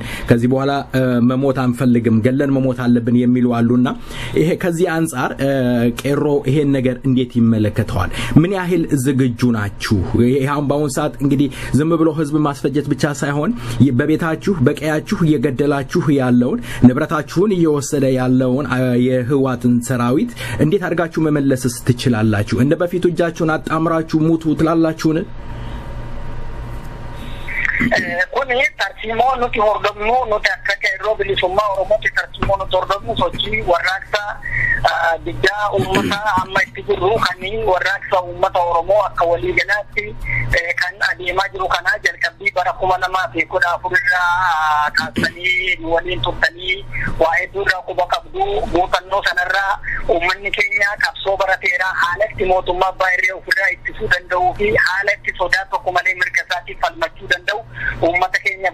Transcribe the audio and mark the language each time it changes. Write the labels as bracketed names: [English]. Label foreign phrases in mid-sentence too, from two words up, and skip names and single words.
[Amharic] ከዚህ በኋላ መሞት አንፈልግም ገለን መሞት አለብን የሚሉ አሉና ይሄ ከዚህ አንፃር ቄሮ ይሄን ነገር እንዴት ይመለከታል ምን ያህል ዝግጁ ናችሁ ይሄን ባውን ሰዓት እንግዲህ ዝም ብሎ ህዝብ ማስፈጀት ብቻ ሳይሆን በቤታችሁ በቀያችሁ እየገደላችሁ ያለውን ንብረታችሁን እየወሰደ ያለውን የህዋትን ሰራዊት እንዴት አድርጋችሁ መመለስስ ትችላላችሁ እንደ በፊቱ እጃችሁን አጣምራችሁ ሙቱ ትላላችሁን [Oromo] kun tartiimo nuti hordofnu nuti akka qeerroo bilisummaa Oromootti tartiimo nuti hordofnu sochii warraaqsa biyya uummata amma itti jirru kan warraaqsa uummata Oromoo akka walii galaatti kan adeemaa jiru kana jalqabbii bara 2014 irraa kaasanii waliin turtanii waa'ee durraa quba qabdu muuxannoo sanarraa uummanni keenya qabsoo barateera haala itti mootummaa baay'ee ofirraa ittisuu danda'uu fi haala itti sodaa tokko malee mirga isaatiif falmachuu danda'u ummata keenya